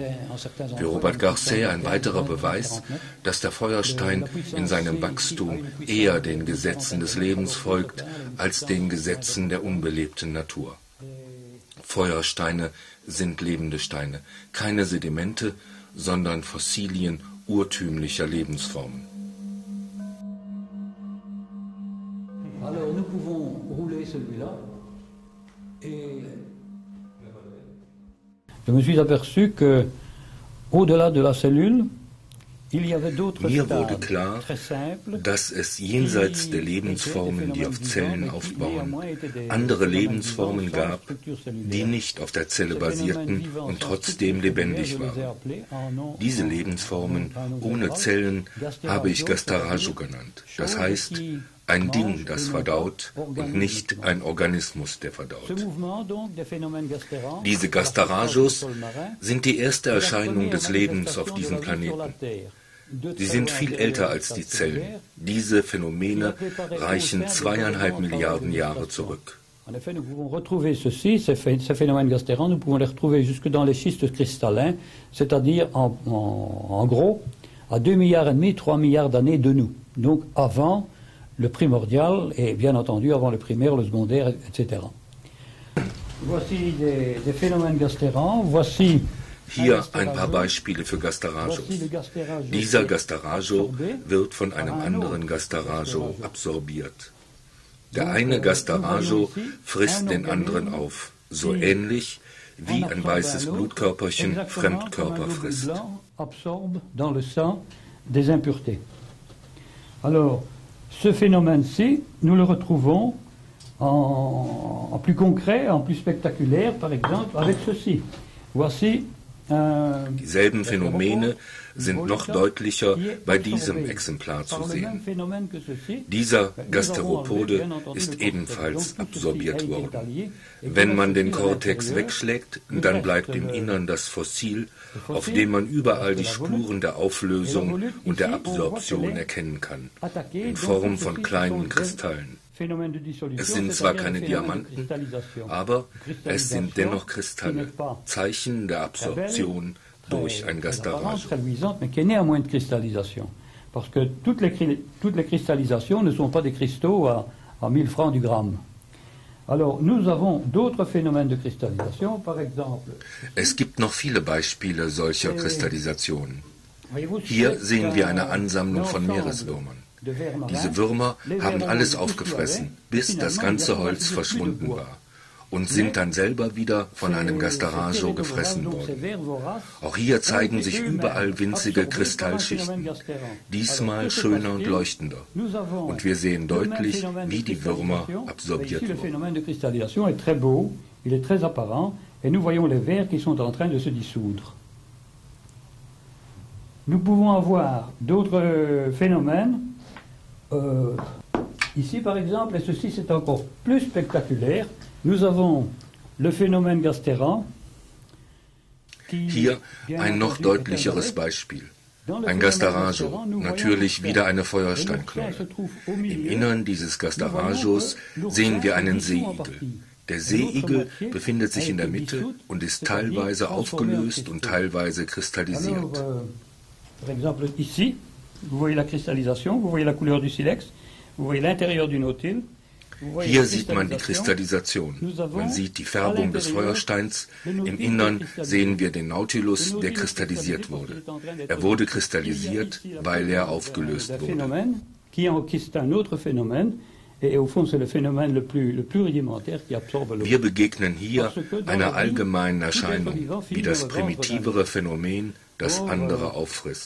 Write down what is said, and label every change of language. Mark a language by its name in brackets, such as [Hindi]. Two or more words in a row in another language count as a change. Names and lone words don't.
[German] Für Robert Garcet ein weiterer Beweis, dass der Feuerstein in seinem Wachstum eher den Gesetzen des Lebens folgt als den Gesetzen der unbelebten Natur. Feuersteine sind lebende Steine, keine Sedimente, sondern Fossilien urtümlicher Lebensformen. [French] Alors nous pouvons rouler celui-là et je me suis aperçu que au-delà de la cellule, [German] mir wurde klar, dass es jenseits der Lebensformen, die auf Zellen aufbauen, andere Lebensformen gab, die nicht auf der Zelle basierten und trotzdem lebendig waren. Diese Lebensformen ohne Zellen habe ich Gastarajo genannt. Das heißt, ein Ding, das verdaut und nicht ein Organismus, der verdaut. Diese Gastarajos sind die erste Erscheinung des Lebens auf diesem Planeten. Sie sind viel älter als die Zellen. Diese Phänomene reichen 2,5 Milliarden Jahre zurück. [French] En effet, nous pouvons retrouver ceci, ces phénomènes gastérans, nous pouvons les retrouver jusque dans les schistes cristallins, c'est-à-dire en gros à 2,5 milliards, 3 milliards d'années de nous. Donc avant le primordial et bien entendu avant le primaire, le secondaire, etc. Voici des phénomènes gastérans, voici [German] hier ein paar Beispiele für Gastarajos. Dieser Gastarajo wird von einem anderen Gastarajo absorbiert. Der eine Gastarajo frisst den anderen auf, so ähnlich wie ein weißes Blutkörperchen Fremdkörper frisst. [French] Alors, ce phénomène-ci, nous le retrouvons en plus concret, en plus spectaculaire, par exemple, avec ceci. Voici [German] Dieselben Phänomene sind noch deutlicher bei diesem Exemplar zu sehen. Dieser Gasteropode ist ebenfalls absorbiert worden. Wenn man den Kortex wegschlägt, dann bleibt im Innern das Fossil, auf dem man überall die Spuren der Auflösung und der Absorption erkennen kann, in Form von kleinen Kristallen. Es sind zwar keine Diamanten, aber es sind dennoch Kristalle, Zeichen der Absorption durch ein Gastarajo. [French] Parce que toutes les cristallisations ne sont pas des cristaux à 1000 francs du gramme. Alors, nous avons d'autres phénomènes de cristallisation, par exemple. [German] Es gibt noch viele Beispiele solcher Kristallisationen. Hier sehen wir eine Ansammlung von Meereswürmern. Diese Würmer haben alles aufgefressen, bis das ganze Holz verschwunden war und sind dann selber wieder von einem Gastarajo gefressen worden. Auch hier zeigen sich überall winzige Kristallschichten, diesmal schöner und leuchtender. Und wir sehen deutlich, wie die Würmer absorbiert wurden. [French] Nous pouvons avoir d'autres phénomènes. Ici, par exemple, et ceci c'est encore plus spectaculaire, nous avons le phénomène Gasteran. [German] Hier ein noch deutlicheres Beispiel. Ein Gastarajo, natürlich wieder eine Feuersteinknolle. Im Innern dieses Gastarajos sehen wir einen Seeigel. Der Seeigel befindet sich in der Mitte und ist teilweise aufgelöst und teilweise kristallisiert. [French] Par exemple, ici, vous voyez la cristallisation, vous voyez la couleur du silex, vous voyez l'intérieur du nautile. [German] Hier sieht man die Kristallisation. Man sieht die Färbung des Feuersteins. Im Innern sehen wir den Nautilus, der kristallisiert wurde. Er wurde kristallisiert, weil er aufgelöst wurde. Wir begegnen hier einer allgemeinen Erscheinung, wie das primitivere Phänomen, das andere auffrisst.